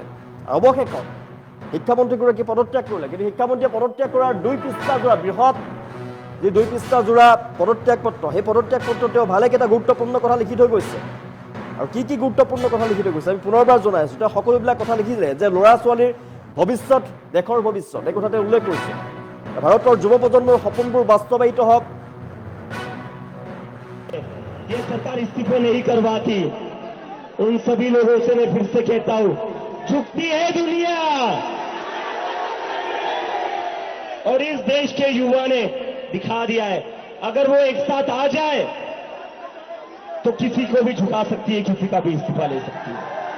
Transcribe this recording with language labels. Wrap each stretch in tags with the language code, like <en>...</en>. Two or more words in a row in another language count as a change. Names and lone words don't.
<as>অৱশেষত শিক্ষামন্ত্ৰীগৰাকী পদত্যাগ কৰিলে, কিন্তু শিক্ষামন্ত্ৰীয়ে পদত্যাগ কৰাৰ 2 পৃষ্ঠা জোৰা বৃহৎ যি 2 পৃষ্ঠা জোৰা পদত্যাগ পত্ৰ, সেই পদত্যাগ পত্ৰত তেওঁ ভালেকেইটা গুৰুত্বপূৰ্ণ কথা লিখি থৈ গৈছে। আৰু কি গুৰুত্বপূৰ্ণ কথা লিখি থৈ গৈছে আমি পুনৰবাৰ জনাই আছোঁ। তেওঁ সকলোবিলাক কথা লিখিলে যে ল'ৰা ছোৱালীৰ ভৱিষ্যত দেশৰ ভৱিষ্যত এই কথাতে উল্লেখ কৰিছে ভাৰতৰ যুৱ প্ৰজন্মৰ সপোনবোৰ বাস্তৱায়িত হওক</as> <hi>ये सरकार इस्तीफे नहीं करवाती उन सभी लोगों से मैं फिर से कहता हूं झुकती है दुनिया और इस देश के युवा ने दिखा दिया है अगर वो एक साथ आ जाए तो किसी को भी झुका सकती है किसी का भी इस्तीफा ले सकती है</hi>